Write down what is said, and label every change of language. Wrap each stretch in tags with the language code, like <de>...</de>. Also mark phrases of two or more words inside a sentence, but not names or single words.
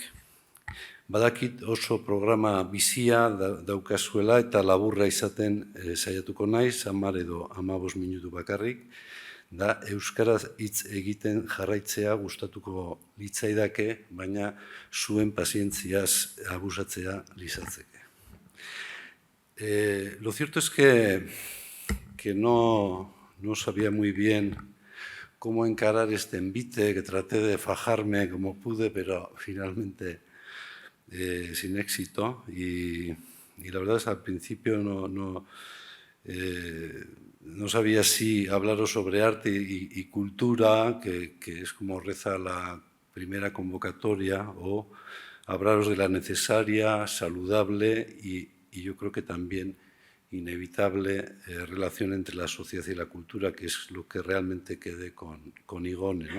<eu>Badakit oso programa bizia daukazuela eta laburra izaten saiatuko naiz, 10 edo 15 minutu bakarrik, da euskaraz hitz egiten jarraitzea gustatuko litzaidake, baina zuen pazientziaz abusatzea lizatzeke.</eu> <es>Lo cierto es que no sabía muy bien cómo encarar este envite, que traté de fajarme como pude, pero finalmente sin éxito. Y la verdad es que al principio no sabía si hablaros sobre arte y cultura, que es como reza la primera convocatoria, o hablaros de la necesaria, saludable y yo creo que también inevitable relación entre la sociedad y la cultura, que es lo que realmente quedé con Igone, ¿no?</es>